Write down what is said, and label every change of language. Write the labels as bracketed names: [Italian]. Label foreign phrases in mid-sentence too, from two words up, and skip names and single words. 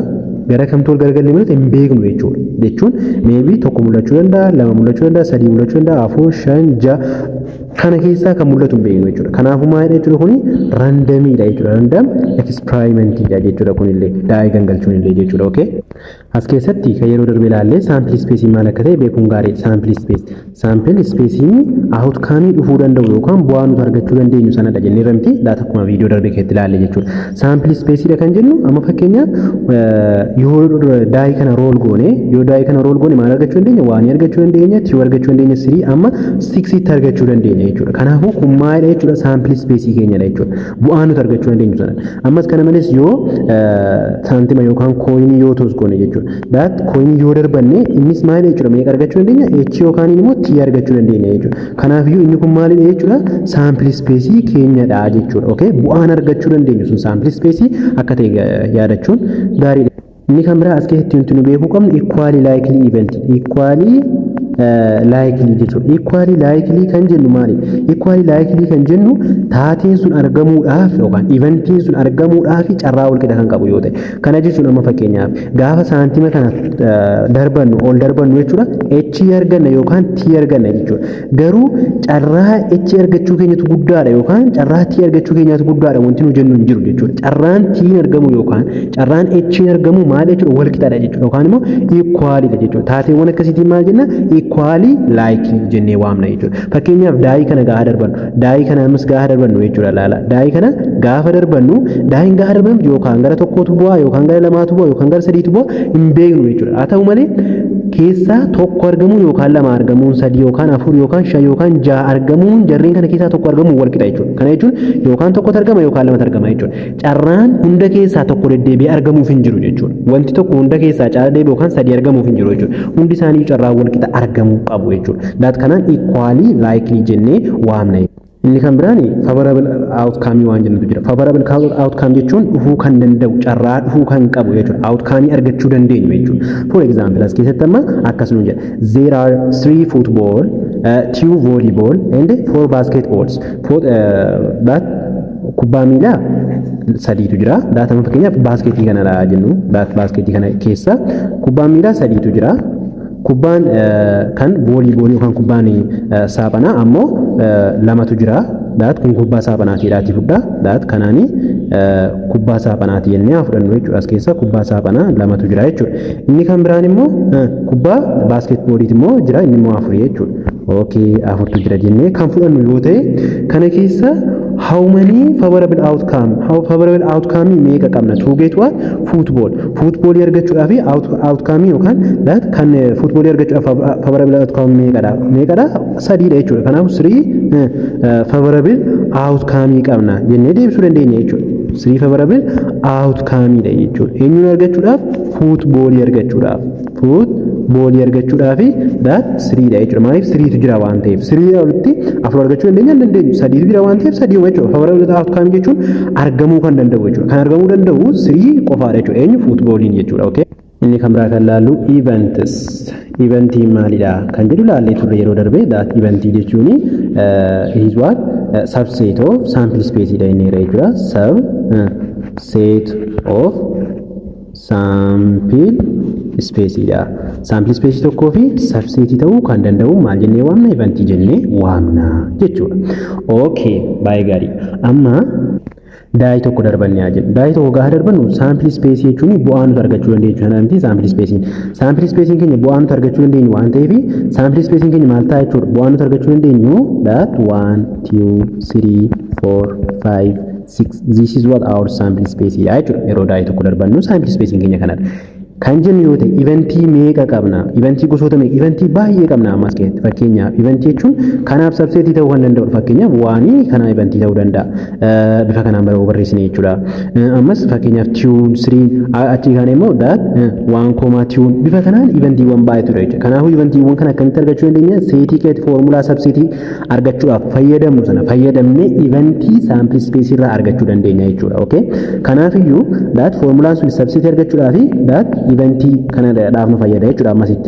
[Oromo] Gara kamtuu wal garagalee mul'ata hin beeknu jechuudha. Jechuun maybe tokko mul'achuu danda'a, lama mul'achuu danda'a, sadii mul'achuu danda'a, 4 5 6 kana keessaa kan mul'atu hin beeknu jechuudha. Kanaafuu maalidha jechuudha kuni randomiidha jechuudha. Random experimentiidha jechuudha kunillee daa'ii gangalchuun illee jechuudha. Okay? As keessatti kan yeroo darbe ilaallee [English] sample space [Oromo] maal akka ta'e beekuun gaariidha. [English] Sample space outcome [Oromo] dhufuu danda'u yookaan bu'aa nuti argachuu dandeenyu sanadha jennee ramti laata akkuma viidiyoo darbe keessatti ilaalle jechuudha. [English] Sample space [Oromo] kan jennu amma fakkeenyaaf yoo daa'ii kana rool goone maal argachuu dandeenya? Waan argachuu dandeenya, tii argachuu dandeenya, 3 amma 6 tti argachuu dandeenya jechuudha. Kanaafuu kun maalidha jechuudha [English] sample space [Oromo] keenyadha jechuudha. Bu'aa nuti argachuu dandeenyu sana. Ammas kana malees yoo saantima yookaan coin yoo toos goone jechuudha. Coin yoo darbanne innis maalidha jechuudha meeqa argachuu dandeenya? H yookaan immoo T argachuu dandeenya jechuudha. Kanaafiyyuu inni kun maalidha jechuudha [English] sample space [Oromo] keenyadha jechuudha. Okay? Bu'aan argachuu dandeenyu sun [English] sample space [Oromo] akka ta'e yaadachuun gaariidha. Inni kan biraa as keessatti wanti nu beekuu qabnu [English] equally likely event. [Oromo] Likely jechuudha. [English] Equally likely [Oromo] kan jennu maali? [English] Equally likely [Oromo] kan jennu taateen sun argamuudhaaf yookaan eventiin sun argamuudhaaf carraa wal qixa kan qabu yoo ta'e. Kana jechuun amma fakkeenyaaf gaafa saantima kana ol darbannu jechuudha H arganna yookaan T arganna jechuudha. Garuu carraa H argachuu keenyatu guddaadha yookaan carraa T argachuu keenyatu guddaadha wanti nu jennu hin jiru jechuudha. Carraan T argamu yookaan carraan H argamu maal jechuudha wal qixadha jechuudha yookaan immoo equally dha jechuudha. Taateewwan akkasiitiin maal jenna? [English] Equally likely [Oromo] jennee waamna jechuudha. Fakkeenyaaf daa'ii kana gaafa darbannu, daa'ii kana ammas gaafa darbannu jechuudha laala. Daa'ii kana gaafa darbannu, daa'iin gaafa darbannu yookaan gara tokkootu bu'aa yookaan gara lamaatu bu'aa yookaan gara sadiitu bu'aa hin beeknu jechuudha. Haa ta'u malee keessaa tokko argamuun yookaan lama argamuun sadii yookaan afur yookaan shan yookaan ja'a argamuun jarreen kana keessaa tokko argamuun wal qixa jechuudha. Kana jechuun yookaan tokkotu argama yookaan lamatu argama jechuudha. Carraan hunda keessaa tokko deddeebi'ee argamuuf hin jiru jechuudha. Wanti tokko hunda keessaa caala deebi'ee yookaan sadii argamuuf hin jiru jechuudha. Hundi isaanii carraa wal qixa argamuu qabu jechuudha. Daat kanaan [English] equally likely [Oromo] jennee waamna. Inni kan biraan [English] favorable outcome [Oromo] waan jennutu jira. [English] Favorable outcome [Oromo] jechuun dhufuu kan danda'u carraa dhufuu kan qabu jechuudha. Outcome argachuu dandeenyu jechuudha. [English] For example [Oromo] as keessatti amma akkasuma jedha. [English] There are 3 football, 2 volleyball and 4 basketballs. [Oromo] Kubbaa miilaa sadiitu jira. Daatama fakkeenyaaf baasketii kanadha jennu. Baasketii kana keessa kubbaa miilaa sadiitu jira. kubbaan kan vooliiboolii yookaan kubbaan saaphanaa ammoo lamatu jira. Daat kun kubbaa saaphanaatiidhaati fudha. Daat kanaani kubbaa saaphanaati jennee fudhannu jechuudha. As keessa kubbaa saaphanaa lamatu jira jechuudha. Inni kan biraan immoo kubbaa baaskeetbooliiti immoo jira. Inni immoo afurii jechuudha. Okay, afurtu jira jennee kan fudhannu yoo ta'e kana keessa [English] how many favorable outcome [Oromo] meeqa qabna [English] to get what football [Oromo] argachuudhaaf outcome yookaan that kan football argachuudhaaf [English] favorable outcome [Oromo] meeqadha sadiidha jechuudha. Kanaaf 3 [English] favorable outcome [Oromo] qabna jennee deebisuu dandeenya jechuudha. 3 [English] favorable outcome [Oromo] dha jechuudha. Eenyuun argachuudhaaf football argachuudhaaf that 3 dha jechuudha. Maaliif 3 tu jira waan ta'eef 3 walitti afur argachuu dandeenya 3 tu jira waan ta'eef 3 jechuudha. [English] Favorable outcome [Oromo] jechuun argamuu kan danda'u jechuudha. Kan argamuu danda'u 3 qofaadha jechuudha. Eenyu footballiin jechuudha. Okay. Inni kan biraa kan laallu events. Eventii maalidha kan jedhu laallee turre yeroo darbe that eventii jechuun [English] is what subset of sample space [Oromo] dha inni jechuudha. [English] Subset of sample space [Oromo] dha. [English] Sample space [Oromo] tokkoo fi subset ta'uu kan danda'u maal jennee waamna eventii jennee waamna jechuudha. Okay, baay'ee gaarii. Amma daa'ii tokko darbannee haa jennu. Daa'ii tokko gaafa darbannu [English] sample space [Oromo] jechuun bu'aa nuti argachuu dandeenyu jechuudha. Namti [English] sample spacing [Oromo] keenya bu'aa nuti argachuu dandeenyu waan ta'eef [English] sample spacing [Oromo] keenya maal ta'a jechuudha. Bu'aa nuti argachuu dandeenyu that 1 2 3 4 5 6 [English] this is what our sample space [Oromo] dha jechuudha. Yeroo daa'ii tokko darbannu [English] sample spacing [Oromo] keenya kanadha. Kan jennu yoo ta'e eventii meeqa qabna? Eventii gosoota meeqa? Eventii baay'ee qabna ammas keessatti. Fakkeenyaaf eventii jechuun kanaaf subsetii ta'uu kan danda'u. Fakkeenyaaf waanii kana eventii ta'uu danda'a. Bifa kanaan barreessine jechuudha. Ammas fakkeenyaaf tune 3 achi kana immoo that 1 tune bifa kanaan eventiiwwan baay'eetu jira jechuudha. Kanaafuu eventiiwwan kana akkamitti argachuu dandeenya? Seetii keessatti foormulaa subsetii argachuudhaaf fayyadamnu sana fayyadamnee eventii [English] sample space [Oromo] irraa argachuu dandeenya jechuudha. Okay? Kanaafiyyuu that foormulaan sun subsetii argachuudhaaf that eventii kana dhaaf nu fayyada jechuudha ammasitti.